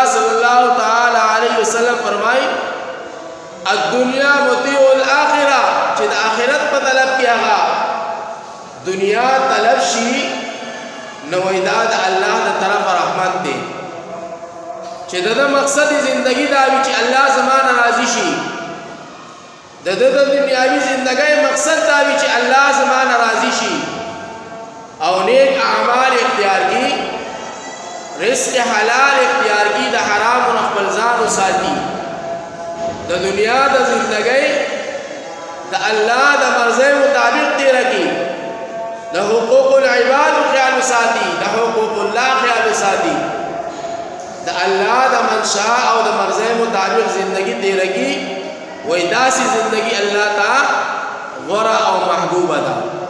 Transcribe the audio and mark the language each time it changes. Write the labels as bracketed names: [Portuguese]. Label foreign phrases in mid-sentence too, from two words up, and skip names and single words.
[Arabic] صلی الله تعالی علیه وسلم [Pashto] فرمایي [Arabic] الدنیا مطیع الاخره [Pashto] چې د آخرت په طلب کې هغه دنیا طلب شي نو دا د الله د طرف رحمت دی چې د مقصد زندگی دا وي چې الله زمانه راضي شي د دنیاوي زندګۍ مقصد دا وي چې الله زمانه راضي شي او نیک اعمال اختیار کی رزق حلال اختیار کی د حرام او خپل ځان وساتي د دنیا د زندګۍ د الله د مرزه مطابق تیر کی د حقوق العباد خیال وساتي د حقوق الله خیال وساتي د الله د منشا او د مرزه مطابق زندگی تیر کی وې داسې زندگی الله تعالی غره او محبوبه ده